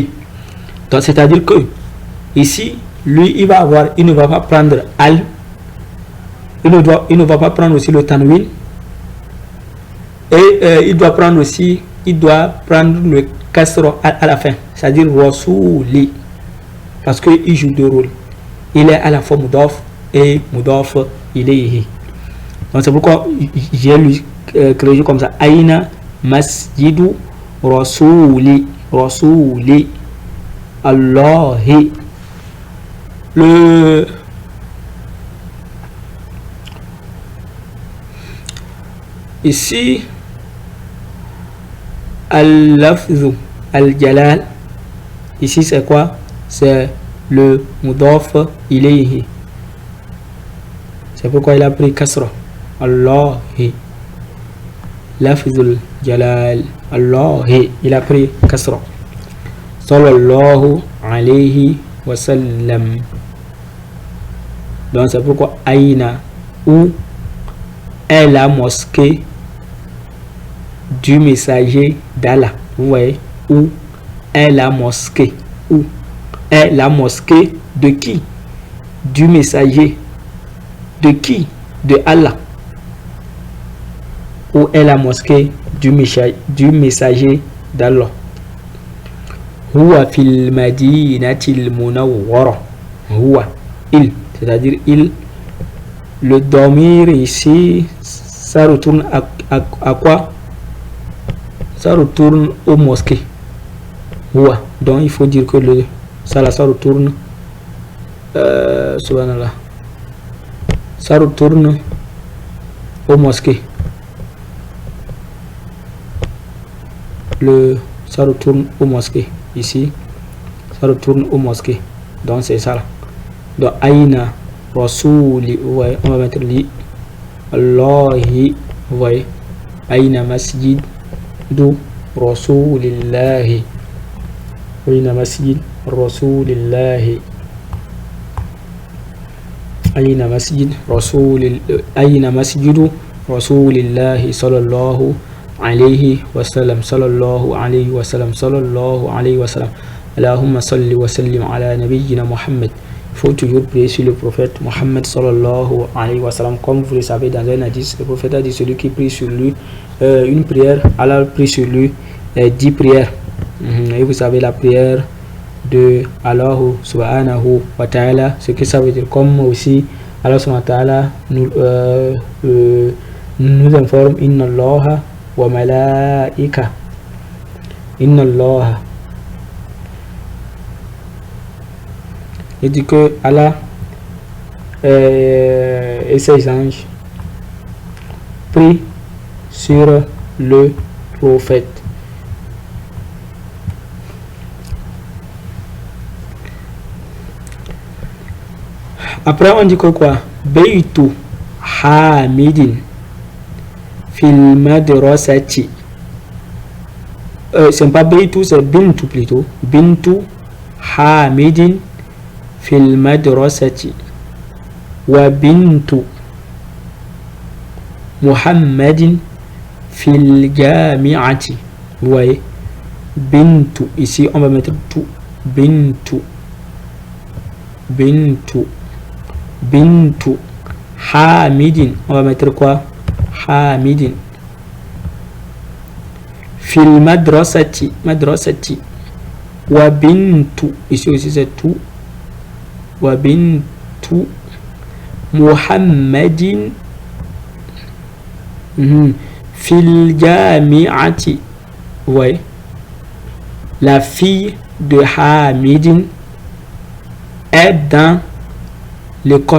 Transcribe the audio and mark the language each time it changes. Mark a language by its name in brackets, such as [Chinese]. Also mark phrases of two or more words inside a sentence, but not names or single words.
[French] Donc c'est-à-dire que ici lui il ne va pas prendre al, il ne va pas prendre aussi le tanwin et il doit prendre le kasra à la fin, c'est-à-dire rasuli, parce que il joue deux rôles. Il est à la fois mudaf et [Arabic] mudaf ilayhi. [French] Donc c'est pourquoi j'ai créé comme ça. [Arabic] أين مسجدُ الرسولِ. رسولِ اللهِ. [French] Ici [Arabic] اللفظُ الجلالُ. [French] Ici c'est quoi? C'est le [Arabic] mudaf ilayhi. [French] C'est pourquoi il a pris kasra. [Arabic] اللهِ لفظُ الجلالِ. Allahi. [French] Il a pris kasra. [Arabic] صلى الله عليه وسلم. [French] Donc c'est pourquoi Aïna, où est la mosquée du messager d'Allah. Vous voyez, où est la mosquée? Où est la mosquée de qui? du messager. De qui? De Allah. Où est la mosquée du messager d'Allah? [Arabic] هو في المدينة المنورة. Huwa, [French] il, c'est-à-dire il. Le dormir ici, ça retourne à quoi? Ça retourne aux mosquées. [Arabic] Huwa. [French] Donc il faut dire que ça retourne subhanallah. Ça retourne aux mosquées. Ça retourne aux mosquées. Ici, ça retourne aux mosquées. Donc c'est ça là. Donc [Arabic] أين رسولِ, [French] vous voyez, on va mettre [Arabic] للهِ, [French] vous voyez, [Arabic] أين مسجد [French] du [Arabic] رسولِ الله أين مسجد رسولِ الله أين مسجدُ رسولِ الله صلى الله عليه وسلم صلى الله عليه وسلم صلى الله عليه وسلم. اللهم صلِّ وسلِّم على نبيِّنا محمد. [French] Il faut toujours prier sur le prophète Muhammad [Arabic] صلى الله عليه وسلم. [French] Comme vous le savez, dans un hadith, le prophète a dit celui qui prie sur lui une prière, Allah prie sur lui 10 prières. Et vous savez la prière de Allah [Arabic] سبحانه وتعالى, [French] ce que ça veut dire, comme aussi Allah [Arabic] سبحانه وتعالى [French] nous informe [Arabic] إن الله وملائكة إن الله, [French] il dit que Allah et ses anges prient sur le prophète. Après on dit que quoi? [Arabic] بيتُ حامدٍ في المدرسةِ. [French] C'est pas Beitu, c'est Bintu plutôt. [Arabic] بنتُ حامدٍ في المدرسةِ. وبنتُ محمدٍ في الجامعةِ. [French] Vous voyez? Bintu. Ici on va mettre tout. [Arabic] Bintu. بنتُ بنتُ حامدٍ, [French] on va mettre quoi? [Arabic] حامدٍ في المدرسةِ مدرسةِ. وبنتُ, [French] ici aussi c'est tout. [Arabic] وبنتُ محمدٍ في الجامعةِ. [French] Ouais, la fille de Hamidin est dans l'école.